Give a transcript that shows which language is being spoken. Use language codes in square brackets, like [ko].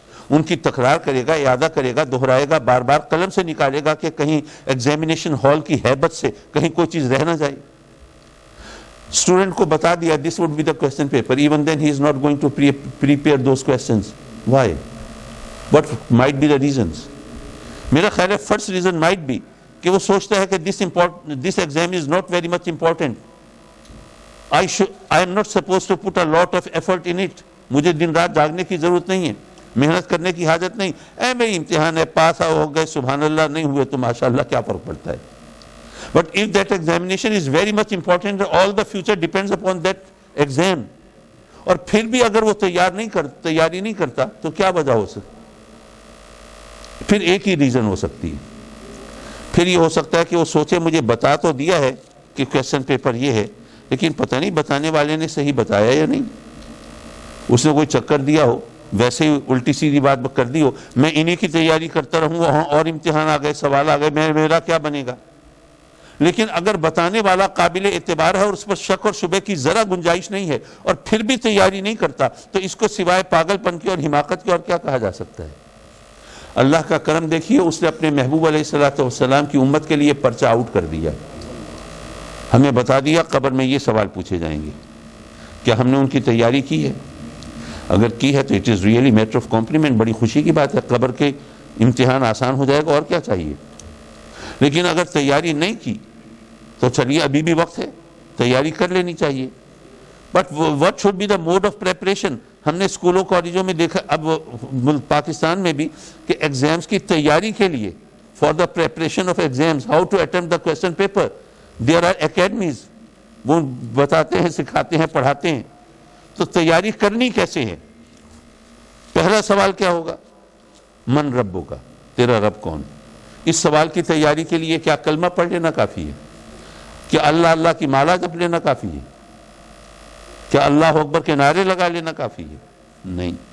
[ur] ان کی تکرار کرے گا، اعادہ کرے گا، دہرائے گا، بار بار قلم سے نکالے گا کہ کہیں ایگزامینیشن ہال کی ہیبت سے کہیں کوئی چیز رہ نہ جائے۔ اسٹوڈنٹ کو بتا دیا [en] this would be the question paper, even then he is not going to prepare those questions. Why? What might be the reasons? [ur] میرا خیال ہے [en] first reason might be [ur] کہ وہ سوچتا ہے کہ [en] this exam is not very much important. I am not supposed to put a lot of effort in it. [ur] مجھے دن رات جاگنے کی ضرورت نہیں ہے، محنت کرنے کی حاجت نہیں. اے بھائی امتحان ہے، پاس ہو گئے سبحان اللہ، نہیں ہوئے تو ماشاءاللہ کیا فرق پڑتا ہے. [en] But if that examination is very much important, all the future depends upon that exam. [ur] اور پھر بھی اگر وہ تیاری نہیں کرتا تو کیا وجہ ہو سکتی؟ پھر ایک ہی ریزن ہو سکتی ہے. پھر یہ ہو سکتا ہے کہ وہ سوچے مجھے بتا تو دیا ہے کہ کویسچن پیپر یہ ہے، لیکن پتہ نہیں بتانے والے نے صحیح بتایا یا نہیں. اس نے کوئی چکر دیا ہو، ویسے ہی الٹی سیدھی بات کر دی ہو، میں انہی کی تیاری کرتا رہوں گا، اور امتحان آ گئے، سوال آ گئے، میرا کیا بنے گا. لیکن اگر بتانے والا قابل اعتبار ہے اور اس پر شک اور شبہ کی ذرا گنجائش نہیں ہے اور پھر بھی تیاری نہیں کرتا، تو اس کو سوائے پاگل پن کی اور حماقت کی اور کیا کہا جا سکتا ہے. اللہ کا کرم دیکھیے، اس نے اپنے محبوب علیہ السلام کی امت کے لیے پرچہ آؤٹ کر دیا. ہمیں بتا دیا قبر میں یہ سوال پوچھے جائیں گے. کیا ہم نے ان کی تیاری کی ہے؟ اگر کی ہے تو [en] it is really matter of compliment, [ur] بڑی خوشی کی بات ہے. قبر کے امتحان آسان ہو جائے گا، اور کیا چاہیے. لیکن اگر تیاری نہیں کی تو چلیے ابھی بھی وقت ہے، تیاری کر لینی چاہیے. [en] But what should be the mode of preparation؟ [ur] ہم نے اسکولوں کالجوں میں دیکھا، اب پاکستان میں بھی، کہ ایگزامز کی تیاری کے لیے [en] for the preparation of exams, how to attempt the question paper, there are academies. [ur] وہ بتاتے ہیں، سکھاتے ہیں، پڑھاتے ہیں. تو تیاری کرنی کیسے ہے؟ پہلا سوال کیا ہوگا؟ من ربو کا، تیرا رب کون؟ اس سوال کی تیاری کے لیے کیا کلمہ پڑھ لینا کافی ہے؟ کیا اللہ اللہ کی مالا جپ لینا کافی ہے؟ کیا اللہ اکبر کے نعرے لگا لینا کافی ہے؟ نہیں.